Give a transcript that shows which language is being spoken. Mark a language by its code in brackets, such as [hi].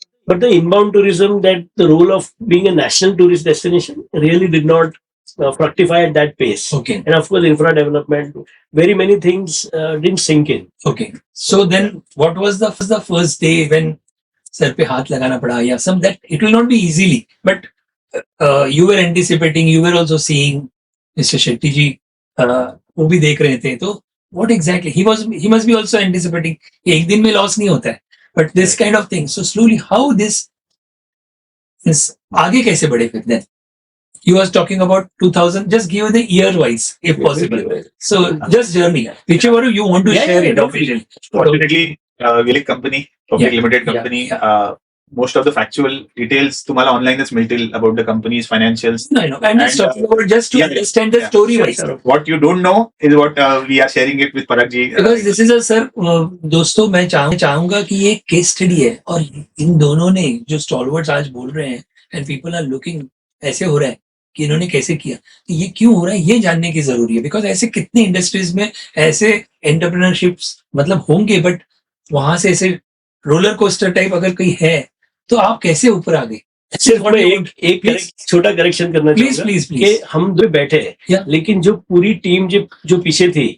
[en] But the inbound tourism, that the role of being a national tourist destination really did not fructify at that pace. Okay. And of course, infra development, very many things didn't sink in. Okay. So then what was the first day when sir [hi] pe haath lagana pada? [en] Yeah, some that it will not be easily, but you were anticipating, you were also seeing Mr. [hi] Shetty ji, वो भी देख रहे थे. [en] तो what exactly he must be also anticipating कि [hi] एक दिन में loss नहीं होता है, [en] but this kind of thing. So slowly how this [hi] आगे कैसे बढ़े फिर [en] then? You was talking about 2000. Just give the year wise, if possible. So just journey, whichever you want to share it officially. Fortunately, Vilic company, public Yeah, limited company. Most of the factual details [mr] तुम्हाला ऑनलाइनच मिळतील [en] about the company's financials. No, I know. I'm just And, talking about just to yeah, understand the yeah, story sure, wise. sure. What you don't know is what we are sharing it with Parag ji. Because this is a sir, [hi] दोस्तों मैं चाहूंगा कि ये case study है और इन दोनों ने जो स्टॉलवर्ड्स आज बोल रहे हैं एंड पीपल आर लुकिंग, ऐसे हो रहा है कि इन्होंने कैसे किया, तो ये क्यों हो रहा है ये जानने की जरूरी है. बिकॉज ऐसे कितने इंडस्ट्रीज में ऐसे एंटरप्रेन्योरशिप्स मतलब होंगे, बट वहां से ऐसे रोलर कोस्टर टाइप अगर कोई है तो आप कैसे ऊपर आ गए. सिर्फ मैं एक छोटा करेक्शन करना चाहूंगा प्लीज कि हम दो बैठे हैं, [en] Yeah. [hi] लेकिन जो पूरी टीम जो पीछे थी